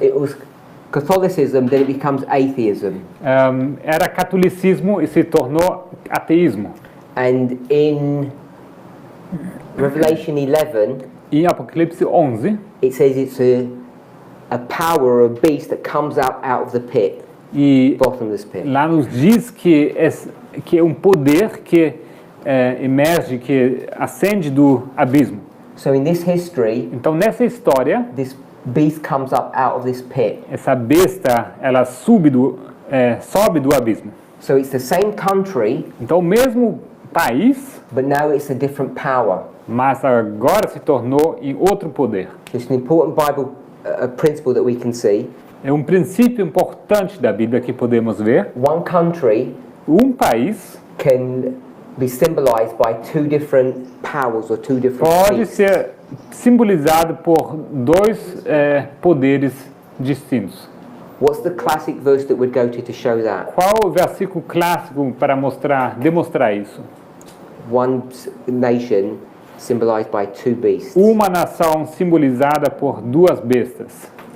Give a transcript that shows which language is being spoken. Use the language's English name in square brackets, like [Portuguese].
[English] It was Catholicism, then it becomes atheism. [Portuguese] Era catolicismo e se tornou ateísmo. [English] And in Revelation 11, [Portuguese] Em Apocalipse 11, [English] it says it's a power or a beast that comes out of the pit, [Portuguese] e [English] bottomless pit. [Portuguese] lá nos diz que é um poder que emerge, que ascende do abismo. [English] So in this history, [Portuguese] Então, nessa história, [English] this beast comes up out of this pit. [Portuguese] essa besta, ela sobe do abismo. [English] So it's the same country, [Portuguese] Então, o mesmo país, [English] but now it's a different power. [Portuguese] mas agora se tornou em outro poder. [English] It's an important Bible principle that we can see. [Portuguese] É um princípio importante da Bíblia que podemos ver. [English] One country [Portuguese] Um país [English] can be symbolized by two different powers or two different [Portuguese] pode [English] beasts. [Portuguese] ser simbolizado por dois poderes distintos. [English] What's the classic verse that we'd go to show that? [Portuguese] Qual o versículo clássico para demonstrar isso? [English] One nation symbolized by two beasts. [Portuguese] Uma nação simbolizada por duas bestas.